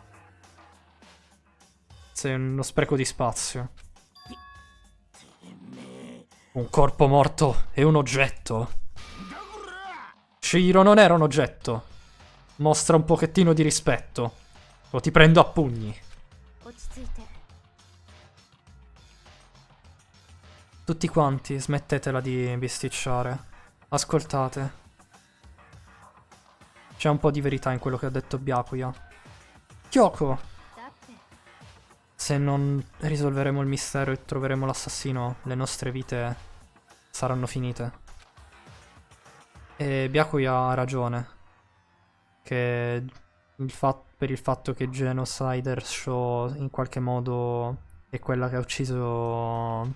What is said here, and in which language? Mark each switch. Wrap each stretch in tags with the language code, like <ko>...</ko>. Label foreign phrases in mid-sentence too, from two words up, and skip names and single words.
<it>Sei uno spreco di spazio. Un corpo morto e un oggetto. Shiro non era un oggetto. Mostra un pochettino di rispetto. O ti prendo a pugni.</it> <ja>落ち着いて</ja> <it>Tutti quanti, smettetela di bisticciare. Ascoltate. C'è un po' di verità in quello che ha detto Byakuya. Kyoko!</it> <ja>だって</ja> <it>Se non risolveremo il mistero e troveremo l'assassino, le nostre vite saranno finite. E Byakuya ha ragione. Che per il fatto che Genocider Show in qualche modo è quella che ha ucciso...</it>